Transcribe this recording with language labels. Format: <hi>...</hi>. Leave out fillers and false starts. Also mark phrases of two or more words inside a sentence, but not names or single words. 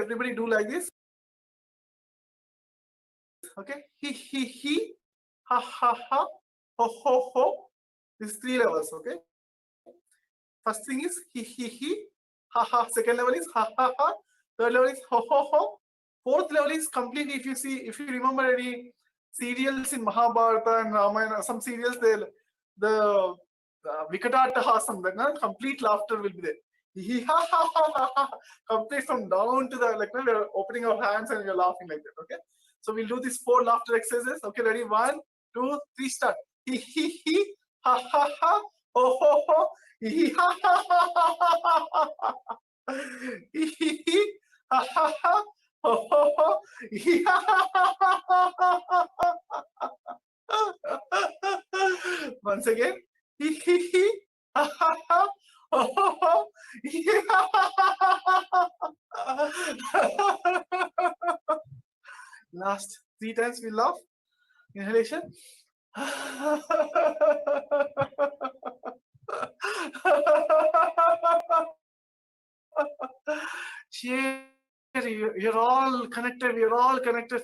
<en>Everybody do like this. Okay, he, ha ha ha, ho ho ho. This is 3 levels. Okay, first thing is he, ha ha. Second level is ha ha ha. Third level is ho ho ho. Fourth level is completely. If you remember any serials in Mahabharata and Ramayana, some serials, the Vikatattahasam, that complete laughter will be there. He ha ha ha ha. Complete from down to the we're opening our hands and we're laughing like that. Okay. So we'll do these 4 laughter exercises. Okay, ready? 1, 2, 3, start. He, ha, ha, ha, ho, ho, ho. He, ha, ha, ha, ha, ha, ha, ha. He, ha, ha, ha, ho, ho, ho. He, ha, ha, ha, ha, ha, ha, ha. Once again. He, ha, ha, ha, ho, ho, ho. He, ha, ha, ha, ha, ha. Last 3 times we laugh. Inhalation. Share. You're all connected. We're all connected.</en>